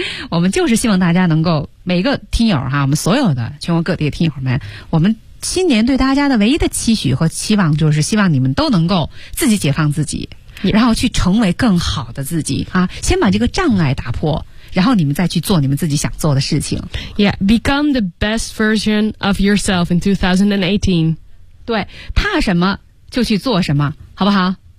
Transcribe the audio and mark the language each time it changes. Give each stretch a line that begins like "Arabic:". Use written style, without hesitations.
Chinese: 我们就是希望大家能够每个听友哈、啊、我们所有的全国各地的听友们，我们新年对大家的唯一的期许和期望就是希望你们都能够自己解放自己、yeah. 然后去成为更好的自己啊，先把这个障碍打破，然后你们再去做你们自己想做的事情。
English: Yeah, become the best version of yourself in 2018.
Chinese: 对，怕什么就去做什么，好不好